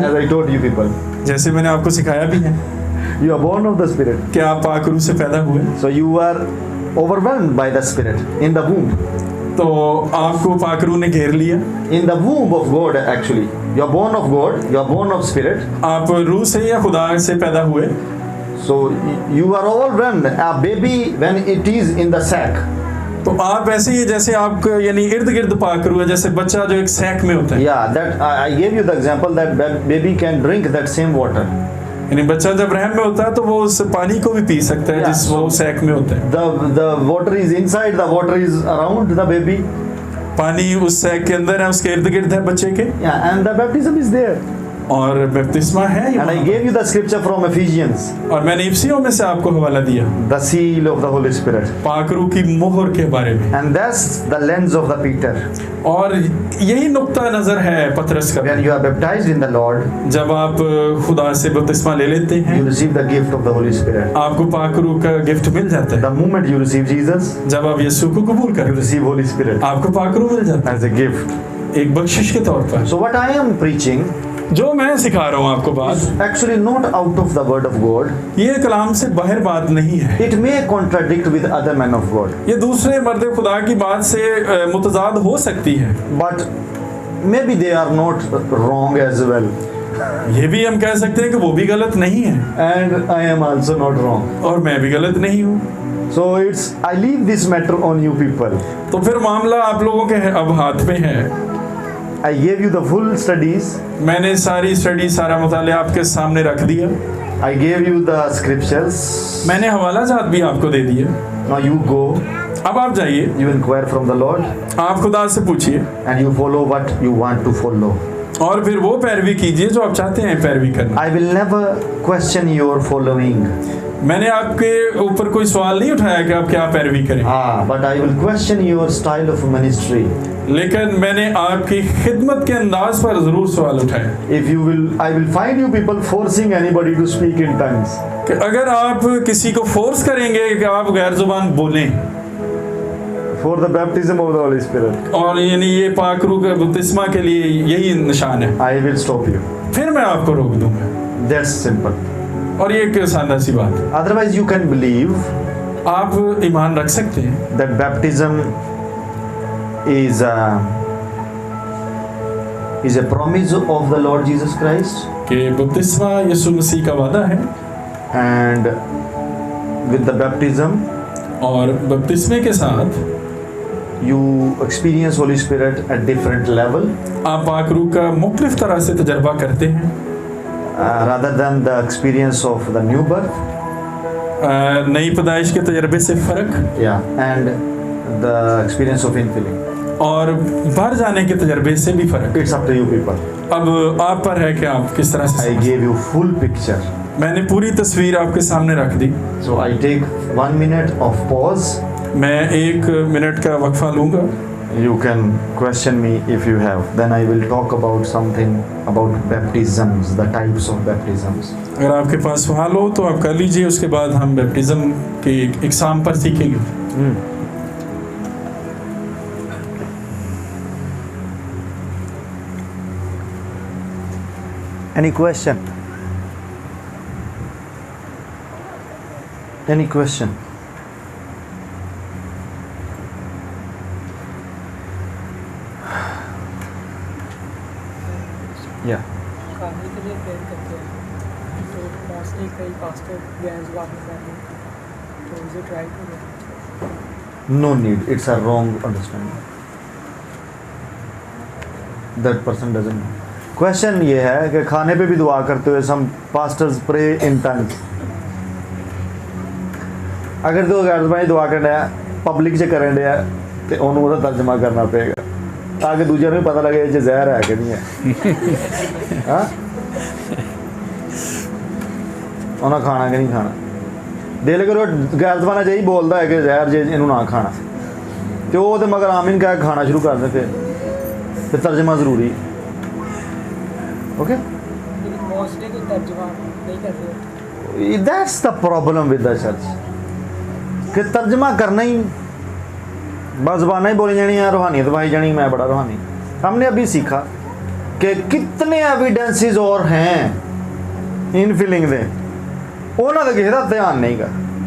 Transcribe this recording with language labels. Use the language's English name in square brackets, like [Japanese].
[English] as I told you people, [Hindi] जैसे मैंने आपको सिखाया भी है [English] you are born of the Spirit. [Hindi] कि आप पाक रूह से पैदा हुए, [English] So you are overwhelmed by the Spirit in the womb. [Hindi] तो आपको पाक रूह ने घेर लिया। [English] In the womb of God, actually. You are born of God, you are born of Spirit. [Hindi] आप रूह से या खुदा से पैदा हुए, [English] So you are overwhelmed. A baby, when it is in the sack, [Hindi] तो आप ऐसे ही जैसे आप यानी इर्द गिर्द पाक रूह है, जैसे बच्चा जो एक सैक में होता है, [English] yeah, that I gave you the example that baby can drink that same water. [Hindi] यानी बच्चा जब रहम में होता है तो वो उस पानी को भी पी सकता है जिस वो सैक में होता है। [English] The water is inside, the water is around the baby. [Hindi] पानी उस सैक के अंदर है, उसके इर्द गिर्द है बच्चे के, [English] Yeah, and the baptism is there. [Hindi] और बपतिस्मा है [English] And I [Hindi] यहाँ। [English] gave you the scripture from Ephesians, [Hindi] और मैंने इफ्सियों में से आपको हवाला दिया [English] the seal of the Holy Spirit. [Hindi] पाक रूह की मोहर के बारे में, [English] And that's the lens of the Peter. [Hindi] और यही नुक्ता नजर है पतरस का। [English] When you are baptized in the Lord, [Hindi] जब आप खुदा से बपतिस्मा ले लेते हैं, [English] you receive the gift of the Holy Spirit. [Hindi] आपको पाक रूह का गिफ्ट मिल जाता है। [English] The moment you receive Jesus, [Hindi] जब आप यीशु को कबूल [English] you [Hindi] करते [English] receive Holy Spirit [Hindi] हैं, आपको पाक रूह मिल जाता [English] as a gift. [Hindi] है एक बख्शिश के तौर पर। [English] So what I am preaching [Hindi] जो मैं सिखा रहा हूँ आपको बात, [English] is actually not out of the word of God. [Hindi] ये कलाम से बाहर बात नहीं है। [English] It may contradict with other men of God, [Hindi] ये दूसरे मर्द खुदा की बात से मुतजाद हो सकती है। [English] but maybe they are not wrong as well. [Hindi] ये भी हम कह सकते हैं कि वो भी गलत नहीं है [English] And I am also not wrong. [Hindi] और मैं भी गलत नहीं हूँ। [English] So I leave this matter on you people. [Hindi] तो फिर मामला आप लोगों के अब हाथ में है। [English] I gave you the full studies. [Hindi] मैंने सारी स्टडी सारा मुताले आपके सामने रख दिया, [English] I gave you the scriptures. [Hindi] मैंने हवाला जात भी आपको दे दिए। [English] Now you go, [Hindi] अब आप जाइए, [English] you inquire from the Lord, [Hindi] आप खुदा से पूछिए [English] and you follow what you want to follow. [Hindi] और फिर वो पैरवी कीजिए जो आप चाहते हैं पैरवी करना। [English] I will never question your following. [Hindi] मैंने आपके ऊपर कोई सवाल नहीं उठाया कि आप क्या पैरवी करें, [English] But I will question your style of ministry. [Hindi] लेकिन मैंने आपकी खिदमत के अंदाज पर जरूर सवाल उठाया [English] If you will, I will find you people forcing anybody to speak in tongues. [Hindi] कि अगर आप किसी को फोर्स करेंगे कि आप गैर जुबान बोलें, [English] For the baptism of the Holy Spirit, [Hindi] और यानी ये पाक रूह के बपतिस्मा के लिए यही निशान है, [English] I will stop you. [Hindi] फिर मैं आपको रोक दूंगा। [English] That's simple. [Hindi] और ये एक सादा सी बात है। [English] Otherwise, you can believe [Hindi] आप ईमान रख सकते हैं [English] that baptism is a promise of the Lord Jesus Christ, [Hindi] कि बपतिस्मा यीशु मसीह का वादा है, [English] and with the baptism [Hindi] और बपतिस्मे के साथ [English] you experience Holy Spirit at different level [Hindi] आप पाक रूह का मुख्तलिफ तरह से तजर्बा करते हैं [English] rather than the experience of the new birth. [Hindi] नई पैदाइश के तजर्बे से फ़र्क [English] Yeah, and the experience of infilling. [Hindi] और बाहर जाने के तजर्बे से भी फ़र्क। [English] It's up to you people. [Hindi] अब आप पर है कि आप किस तरह से [English] I gave you full picture. [Hindi] मैंने पूरी तस्वीर आपके सामने रख दी। [English] So I take 1 minute of pause. [Hindi] मैं 1 मिनट का वक्फा लूँगा। [English] You can question me if you have. Then I will talk about something about baptisms, the types of baptisms. [Hindi] अगर आपके पास सवाल हो तो आप कर लीजिए, उसके बाद हम बैप्टिज़म के इक़साम पर सीखेंगे। [English] Any question? Any question? Yeah. [Hindi] खाने के लिए प्रेयर करते हैं तो मोस्टली कई पास्टर गैर ज़ुबान में करते हैं तो [English] Is it right to No need. It's a wrong understanding. That person doesn't know. [Hindi] Question ये है कि खाने पे भी दुआ करते हुए [English] some pastors pray in tongues. [Punjabi] अगर तो गैर ज़बानी दुआ करना है पब्लिक च करन दिया ते ਉਹਨੂੰ ਉਹਦਾ ਤਰਜਮਾ ਕਰਨਾ ਪਏਗਾ ਤਾਂ ਕਿ ਦੂਜਿਆਂ ਨੂੰ ਵੀ ਪਤਾ ਲੱਗੇ ਇਹ 'ਚ ਜ਼ਹਿਰ ਹੈ ਕਿ ਨਹੀਂ ਹੈ ਹਾਂ ਉਹਨਾਂ ਖਾਣਾ ਕਿ ਨਹੀਂ ਖਾਣਾ ਦਿਲ ਕਰੋ ਗੈਰ ਜ਼ਬਾਨਾ ਜਿਹੀ ਬੋਲਦਾ ਹੈ ਕਿ ਜ਼ਹਿਰ ਜੇ ਇਹਨੂੰ ਨਾ ਖਾਣਾ ਤੇ ਉਹ ਤੇ ਮਗਰ ਆਮੀਨ ਕਹਿ ਕੇ ਖਾਣਾ ਸ਼ੁਰੂ ਕਰ ਦੇ ਫਿਰ ਤਰਜਮਾ ਜ਼ਰੂਰੀ ओके [Hindi] लेकिन मोस्टली तो तर्जुमा नहीं करते [English] that's the problem with the church [Hindi] कि तर्जमा करना ही बस ज़बाना ही बोली जानी है रूहानियत भाई जानी मैं बड़ा रूहानी हमने अभी सीखा कि कितने एविडेंसेस और हैं इन फीलिंग दे उन्होंने तो किसी का ध्यान नहीं कर